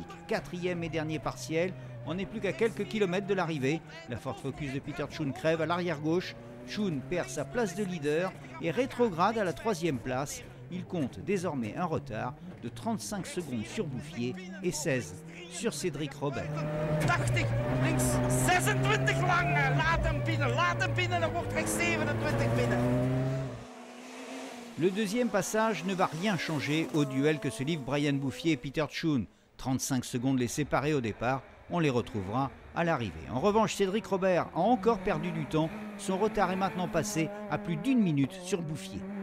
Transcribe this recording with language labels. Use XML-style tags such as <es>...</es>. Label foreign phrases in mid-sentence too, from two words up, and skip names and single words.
<fr>4e et dernier partiel, on n'est plus qu'à quelques kilomètres de l'arrivée. La Ford Focus de Peter Tschun crève à l'arrière gauche. Tschun perd sa place de leader et rétrograde à la 3e place. Il compte désormais un retard de 35 secondes sur Bouffier et 16 sur Cédric Robert.</fr> <nl>80, links, 26 lang, laat hem binnen, dan wordt rechts 27 binnen.</nl> <fr>Le deuxième passage ne va rien changer au duel que se livrent Bryan Bouffier et Peter Tschun. 35 secondes les séparer au départ, on les retrouvera à l'arrivée. En revanche, Cédric Robert a encore perdu du temps. Son retard est maintenant passé à plus d'1 minute sur Bouffier.</fr>